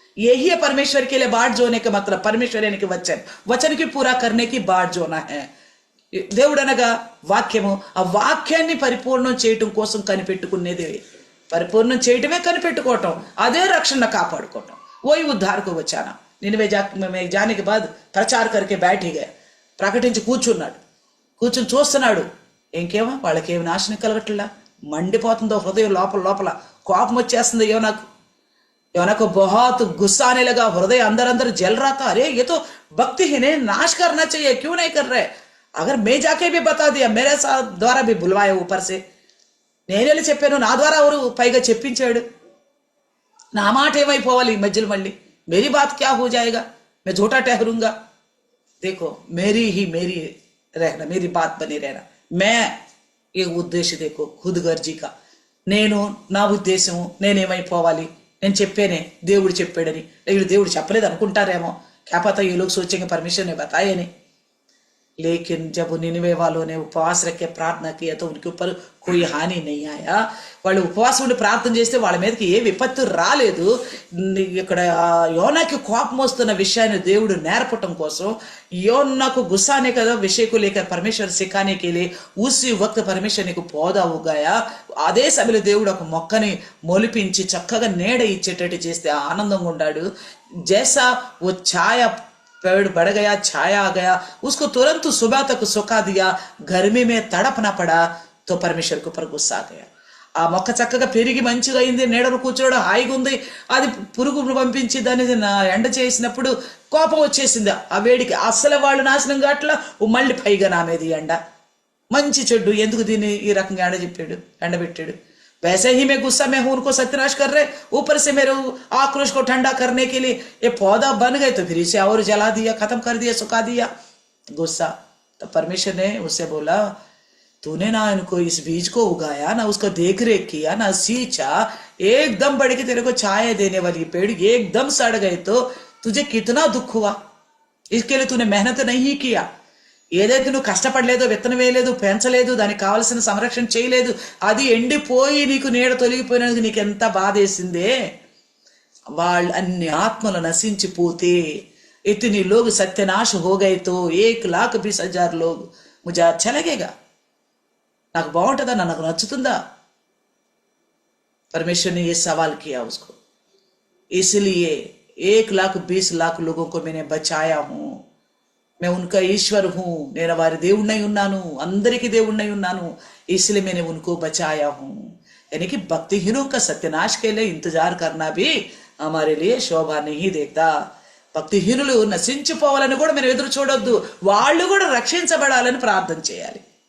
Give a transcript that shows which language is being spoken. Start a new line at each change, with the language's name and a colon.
Hindi: यही है परमेश्वर के लिए बाट जोने का मतलब. परमेश्वर यानी कि वचन की पूरा करने की बाट जोना है.
Telugu: దేవుడు అనగా వాక్యము. ఆ వాక్యాన్ని పరిపూర్ణం చేయటం కోసం కనిపెట్టుకునేది. పరిపూర్ణం చేయటమే కనిపెట్టుకోవటం, అదే రక్షణ కాపాడుకోవటం.
Hindi: वही उद्धार को बचाना. निनिवे जाने के बाद प्रचार करके बैठ ही गया.
Telugu: ప్రకటించి కూర్చుని చూస్తున్నాడు. ఇంకేమో వాళ్ళకేమి నాశనం కలగట్లా, మండిపోతుందో హృదయం లోపల కోపం వచ్చేస్తుంది.
Hindi: యోనాకు बहुत गुस्सा आने लगा, हृदय अंदर जल रहा था. अरे ये तो भक्तिहीन है, नाश करना चाहिए, क्यों नहीं कर रहे? अगर मैं जाके भी बता दिया, मेरे साथ द्वारा भी बुलवाया ऊपर से,
Telugu: నేను వెళ్ళి చెప్పాను, నా ద్వారా ఎవరు పైగా చెప్పించాడు, నా మాట ఏమైపోవాలి మధ్యలో మళ్ళీ?
Hindi: मेरी बात क्या हो जाएगा? मैं झूठा ठहरूंगा. देखो मेरी रहना, मेरी बात बनी रहना. मैं ये उद्देश्य देखो खुद गर्जी का.
Telugu: నేను నా ఉద్దేశం నేనేమైపోవాలి, నేను చెప్పేనే దేవుడు చెప్పాడని, లేకపోతే దేవుడు చెప్పలేదు అనుకుంటారేమో.
Hindi: क्या पता ये लोग सोचेंगे परमेश्वर ने बताया नहीं. लेकिन जब निनिवे वालों ने उपवास रख के प्रार्थना किया तो उनके ऊपर कोई हानि नहीं आया.
Telugu: వాళ్ళు ఉపవాసం ఉండి ప్రార్థన చేస్తే వాళ్ళ మీదకి ఏ విపత్తు రాలేదు. ఇక్కడ యోనాకి కోపం వస్తున్న విషయాన్ని దేవుడు నేర్పటం కోసం,
Hindi: యోనాకు गुस्सा आने का विषय को लेकर परमेश्वर सिखाने के लिए उसी वक्त परमेश्वर నీకు పౌधा उगाया.
Telugu: అదే సమయంలో దేవుడు ఒక మొక్కని మొలిపించి చక్కగా నీడ ఇచ్చేటట్టు చేస్తే ఆనందంగా ఉన్నాడు.
Hindi: जैसा वो छाया पेड़ बढ़ गया, छाया आ गया, उसको तुरंत सुबह तक सुखा दिया, गर्मी में तड़पना पड़ा तो परमेश्वर के ऊपर गुस्सा आ गया.
Telugu: ఆ మొక్క చక్కగా పెరిగి మంచిగా అయింది, నీడను కూర్చోవడం హాయిగా ఉంది. అది పురుగు పంపించి దాన్ని ఎండ చేసినప్పుడు కోపం వచ్చేసింది ఆ వేడికి. అసలు వాళ్ళు నాశనం కావట్లా, మళ్ళీ పైగా నా మీద ఎండ. మంచి చెడ్డు ఎందుకు దీన్ని ఈ రకంగా ఎండబెట్టాడు.
Hindi: वैसे ही मैं गुस्सा में हूं, उनको सत्यानाश कर रहे, ऊपर से मेरे आक्रोश को ठंडा करने के लिए ये पौधा बन गए तो फिर इसे और जला दिया, खत्म कर दिया, सुखा दिया गुस्सा। तो परमेश्वर ने उससे बोला, तूने ना इनको इस बीज को उगाया, ना उसको देख रेख किया, ना सींचा, एकदम बढ़ के तेरे को छाया देने वाली पेड़ एकदम सड़ गए तो तुझे कितना दुख हुआ। इसके लिए तूने मेहनत नहीं किया,
Telugu: ఏదైతే నువ్వు కష్టపడలేదో, విత్తనం వేయలేదు, పెంచలేదు, దానికి కావలసిన సంరక్షణ చేయలేదు, అది ఎండిపోయి నీకు నీడ తొలగిపోయినందుకు నీకు ఎంత బాధ వేసిందే. వాళ్ళు అన్ని ఆత్మలు నశించిపోతే,
Hindi: इतने लोग सत्यानाश हो गए तो 1,20,000 लोग, मुझे अच्छा लगेगा?
Telugu: నాకు బాగుంటుందా, నాకు నచ్చుతుందా?
Hindi: परमेश्वर ने ये सवाल किया उसको, इसलिए 1,20,00,000 लोगों को मैंने बचाया हूं, मैं उनका ईश्वर हूं,
Telugu: నేను వారి దేవుణ్ణై ఉన్నాను,
Hindi: అందరికీ దేవుణ్ణై ఉన్నాను, इसलिए मैंने उनको बचाया हूं। यानी कि भक्तिहीनों का सत्यानाश के लिए इंतजार करना भी हमारे लिए शोभा नहीं देखता।
Telugu: భక్తిహీనులు నశించిపోవాలని కూడా మనం ఎదురు చూడొద్దు, వాళ్ళు కూడా రక్షించబడాలని ప్రార్థన చేయాలి।